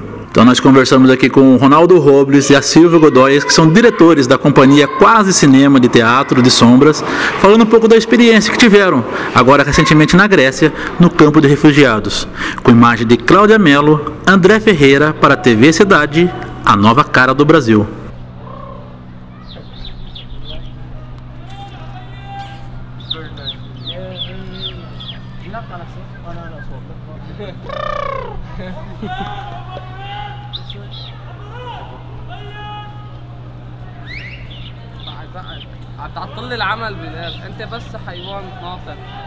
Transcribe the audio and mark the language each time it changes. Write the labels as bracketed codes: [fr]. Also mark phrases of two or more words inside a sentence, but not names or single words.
[pt] Então nós conversamos aqui com o Ronaldo Robles e a Silvia Godoy, que são diretores da companhia Quase Cinema de Teatro de Sombras, falando um pouco da experiência que tiveram, agora recentemente na Grécia, no campo de refugiados. Com imagem de Cláudia Mello, André Ferreira para a TV Cidade, a nova cara do Brasil. [ar] هتعطل لي العمل بلال، انت بس حيوان ناطق.